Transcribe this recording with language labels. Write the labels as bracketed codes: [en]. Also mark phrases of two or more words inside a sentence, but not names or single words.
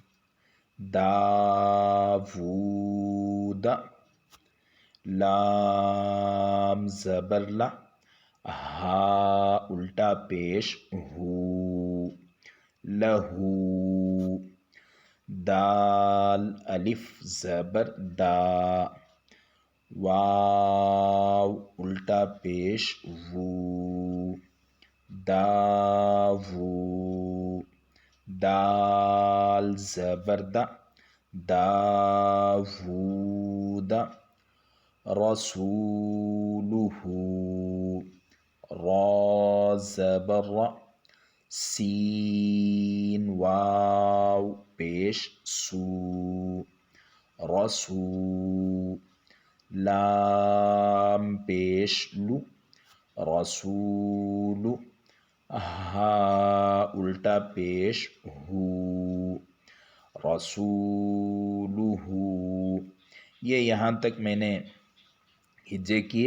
[ur] لہو داوود، لام زبر لا، ہا الٹا پیش ہو، لہو، دال الف زبر دا، واو الٹا پیش وو، داوو، دال زبر دا، داوود، رسولہ، را زبر را، سین واو پیش سو، رسو، لام پیش لو، رسول، ہا الٹا پیش ہو، رسولہ۔ یہ یہاں تک میں نے ہجے کیے۔